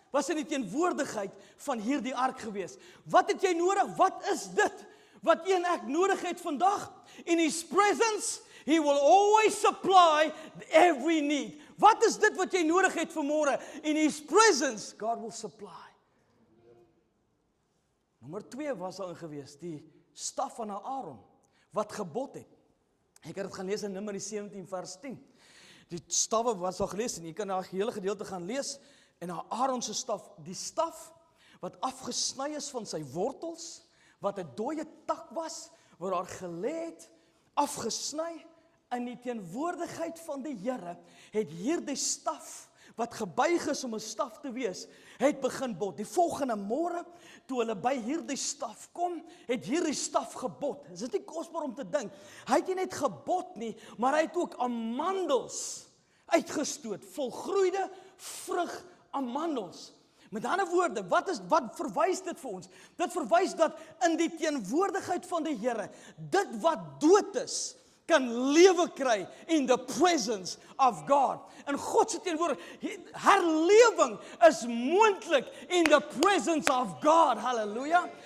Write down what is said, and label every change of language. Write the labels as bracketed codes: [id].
[af] Was in die teenwoordigheid van hierdie ark gewees. Wat het jy nodig? Wat is dit? Wat een ek nodig het vandag? [en] In His presence, He will always supply every need. [af] Wat is dit wat jy nodig het vanmôre? [en] In His presence, God will supply. [af] Nommer 2 was daar gewees, die staf van Aaron, wat gebod het. Ek het dit gaan lees in Numeri 17 vers 10. Die stawwe was al gelees, en jy kan daar 'n hele gedeelte gaan lees, en Aaron se staf, die staf, wat afgesny is van sy wortels, wat 'n dooie tak was, waar daar gelê het, afgesny, in die teenwoordigheid van die Here, het hierdie staf, wat gebuig is om 'n staf te wees, het begin bot. Die volgende môre, toe hulle by hierdie staf kom, het hierdie staf gebot. Is dit nie kosbaar om te dink? Hy het nie net gebot nie, maar hy het ook amandels uitgestoot, volgroeide vrug amandels. Met ander woorde, wat verwys dit vir ons? Dit verwys dat in die teenwoordigheid van die Here, dit wat dood is, kan lewe kry in the presence of God. En God se teenwoordigheid, herlewing is moontlik in the presence of God. Halleluja.